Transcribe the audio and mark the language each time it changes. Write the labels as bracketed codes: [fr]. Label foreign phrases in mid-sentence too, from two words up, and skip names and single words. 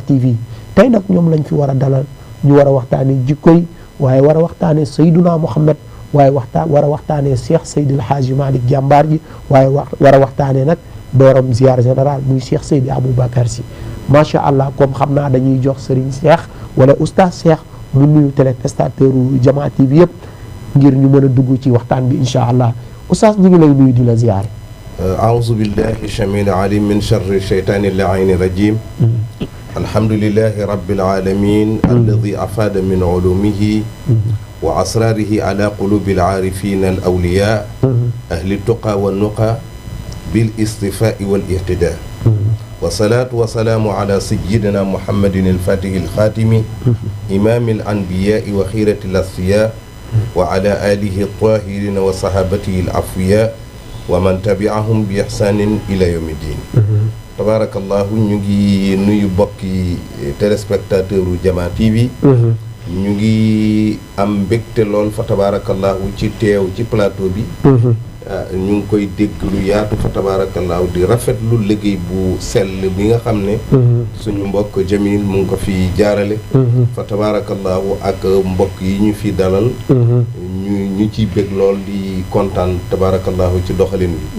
[wo] TV tey nag ñoom lañ fi war a dalal ñu war a waxtaanee jikko yi waaye war a waxtaanee Seyduna Muhammad waaye war a waxtaanee Cheikh Seydil Hadji Malick jàmbaar ji waaye war a waxtaanee nag dooram ziar général muy Cheikh Seydi Aboubacar Sy [ar] ما شاء الله [wo] comme xam naa dañuy jox Serigne Cheikh wala oustaz Cheikh mu nuyu téléspectateur u Jama TV yëpp ngir ñu mën a dugg ci waxtaan bi [ar] إن شاء الله [wo] oustaz ñu ngi lay nuyu di la ziar. [ar] أعوذ بالله السميع العليم من شر الشيطان اللعين الرجيم الحمد لله رب العالمين الذي أفاد من علومه وأسراره على قلوب العارفين الأولياء أهل التقى والنقى بالاصطفاء والاهتداء والصلاة والسلام على سيدنا محمد الفاتح الخاتم إمام الأنبياء وخيرة الأصفياء وعلى آله الطاهرين وصحابته الأفوياء ومن تبعهم بإحسان إلى يوم الدين [wo] tabarakallahu ñu ngi nuyu bokki téléspectateur u Jama TV ñu ngi am mbégte lool fa tabarakallahu ci teew ci plateau bi ñu ngi koy dégg lu yaatu fa tabaarakallaahu di rafetlu liggéey bu sell bi nga xam ne suñu mbokk Jamil mu ngi ko fi jaarale fa tabaarakallaahu ak mbokk yi ñu fi dalal ñu ciy bég lool di kontaan tabaarakallaahu ci doxalin bi